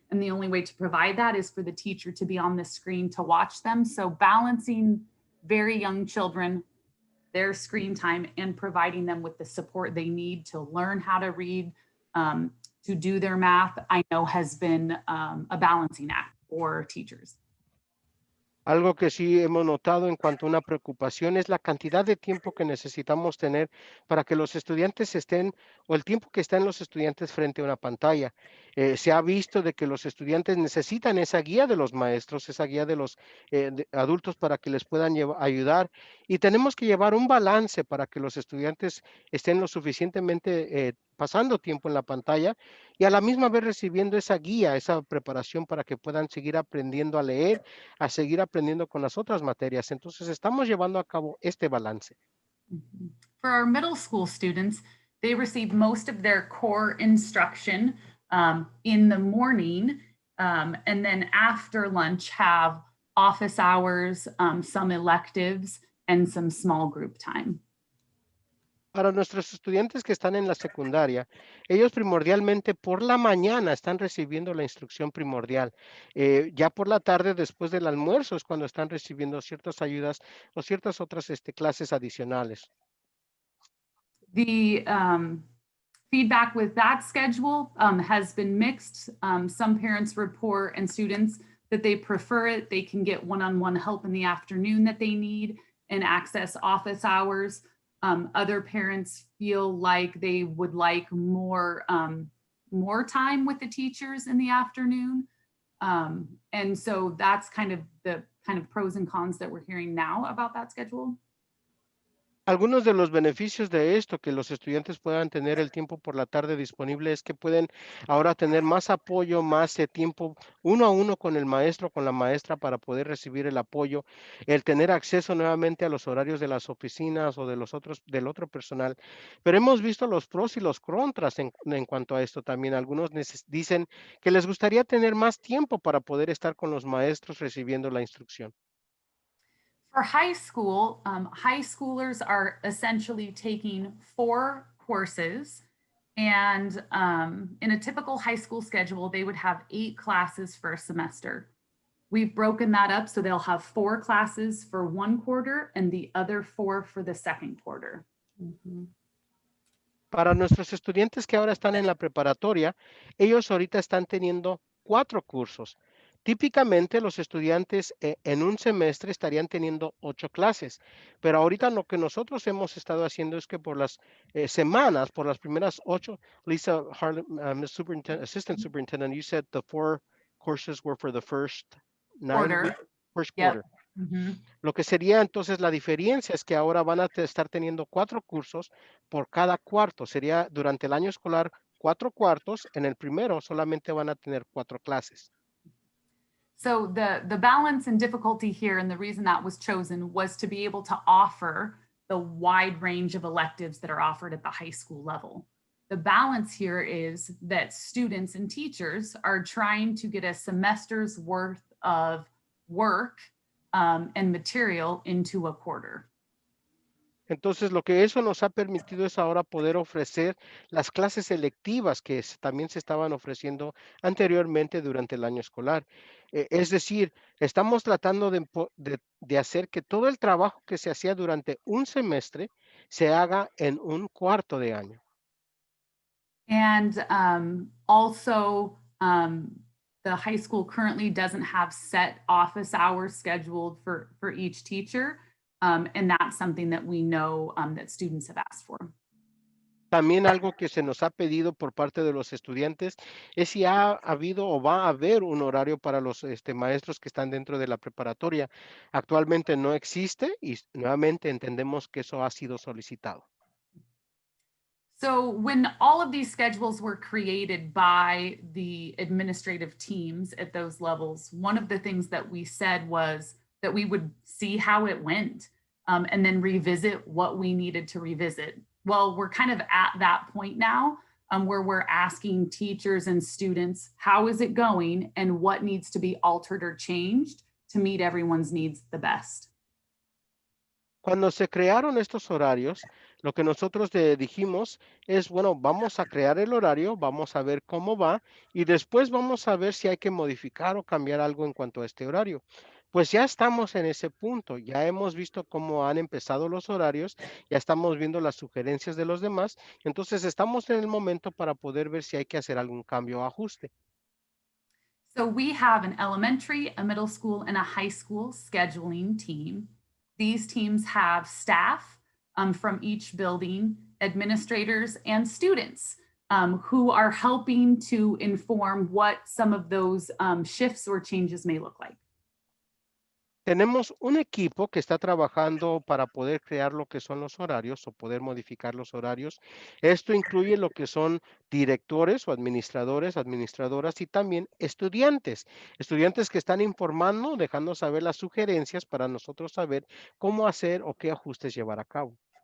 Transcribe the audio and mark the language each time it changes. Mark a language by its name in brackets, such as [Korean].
[English] And the only way to provide that is for the teacher to be on the screen to watch them. So balancing very young children, their screen time, and providing them with the support they need to learn how to read, to do their math, I know has been a balancing act for teachers. [Spanish] Algo que sí hemos notado en cuanto a una preocupación es la cantidad de tiempo que necesitamos tener para que los estudiantes estén, o el tiempo que están los estudiantes frente a una pantalla. Se ha visto de que los estudiantes necesitan esa guía de los maestros, esa guía de los adultos para que les puedan ayudar, y tenemos que llevar un balance para que los estudiantes estén lo suficientemente pasando tiempo en la pantalla y a la misma vez recibiendo esa guía, esa preparación para que puedan seguir aprendiendo a leer, a seguir aprendiendo con las otras materias. Entonces, estamos llevando a cabo este balance. [English] For our middle school students, they receive most of their core instruction in the morning, and then after lunch have office hours, some electives, and some small group time. [Spanish] Para nuestros estudiantes que están en la secundaria, ellos primordialmente por la mañana están recibiendo la instrucción primordial. Ya por la tarde, después del almuerzo, es cuando están recibiendo ciertas ayudas o ciertas otras clases adicionales. [English] The feedback with that schedule has been mixed. Some parents report and students that they prefer it. They can get one-on-one help in the afternoon that they need and access office hours. Other parents feel like they would like more time with the teachers in the afternoon. And so that's kind of the pros and cons that we're hearing now about that schedule. [Spanish] Algunos de los beneficios de esto, que los estudiantes puedan tener el tiempo por la tarde disponible, es que pueden ahora tener más apoyo, más tiempo uno a uno con el maestro, con la maestra para poder recibir el apoyo, el tener acceso nuevamente a los horarios de las oficinas o de del otro personal. Pero hemos visto los pros y los contras en cuanto a esto también. Algunos dicen que les gustaría tener más tiempo para poder estar con los maestros recibiendo la instrucción. [English] For high school, high schoolers are essentially taking 4 courses, and in a typical high school schedule, they would have 8 classes for a semester. We've broken that up so they'll have 4 classes for one quarter and the other 4 for the second quarter. [Spanish] Para nuestros estudiantes que ahora están en la preparatoria, ellos ahorita están teniendo 4 cursos. Típicamente los estudiantes en un semestre estarían teniendo 8 clases, pero ahorita lo que nosotros hemos estado haciendo es que por las semanas, por las primeras 8, Lisa Harlem, [English] Assistant Superintendent, you said the 4 courses were for the first 9 weeks, first quarter. [Spanish] Lo que sería entonces la diferencia es que ahora van a estar teniendo 4 cursos por cada cuarto. Sería durante el año escolar 4 cuartos, en el primero solamente van a tener 4 clases. [English] So the balance and difficulty here, and the reason that was chosen, was to be able to offer the wide range of electives that are offered at the high school level. The balance here is that students and teachers are trying to get a semester's worth of work and material into a quarter. [Spanish] Entonces, lo que eso nos ha permitido es ahora poder ofrecer las clases selectivas que también se estaban ofreciendo anteriormente durante el año escolar. Es decir, estamos tratando de hacer que todo el trabajo que se hacía durante un semestre se haga en un cuarto de año. [English] And also, the high school currently doesn't have set office hours scheduled for each teacher. And that's something that we know that students have asked for. [Spanish] También algo que se nos ha pedido por parte de los estudiantes es si ha habido o va a haber un horario para los maestros que están dentro de la preparatoria. Actualmente no existe y nuevamente entendemos que eso ha sido solicitado. [English] So when all of these schedules were created by the administrative teams at those levels, one of the things that we said was that we would see how it went and then revisit what we needed to revisit. Well, we're kind of at that point now where we're asking teachers and students, how is it going and what needs to be altered or changed to meet everyone's needs the best. [Spanish] Cuando se crearon estos horarios, lo que nosotros dijimos es, bueno, vamos a crear el horario, vamos a ver cómo va y después vamos a ver si hay que modificar o cambiar algo en cuanto a este horario. Pues ya estamos en ese punto, ya hemos visto cómo han empezado los horarios, ya estamos viendo las sugerencias de los demás, entonces estamos en el momento para poder ver si hay que hacer algún cambio o ajuste. [English] So we have an elementary, a middle school, and a high school scheduling team. These teams have staff from each building, administrators, and students who are helping to inform what some of those shifts or changes may look like. [Spanish] Tenemos un equipo que está trabajando para poder crear lo que son los horarios o poder modificar los horarios. Esto incluye lo que son directores o administradores, administradoras y también estudiantes. Estudiantes que están informando, dejando saber las sugerencias para nosotros saber cómo hacer o qué ajustes llevar a cabo.